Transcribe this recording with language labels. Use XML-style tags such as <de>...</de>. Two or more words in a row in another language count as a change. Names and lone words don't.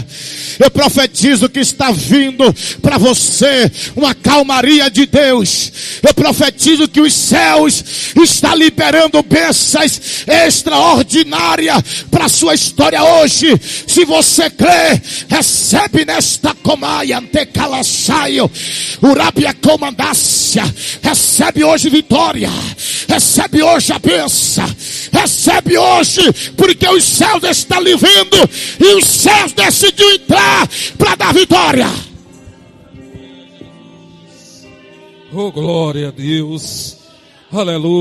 <pt>Eu profetizo que está vindo para você uma calmaria de Deus. Eu profetizo que os céus estão liberando bênçãos extraordinárias para a sua história hoje. Se você crê, recebe nesta comaia, antecalaçaio, urabia comandácia. Recebe hoje vitória. Recebe hoje a bênção. Recebe hoje, porque os céus estão lhe vendo e os céus decidiu entrar para dar vitória. Oh, glória a Deus.</pt>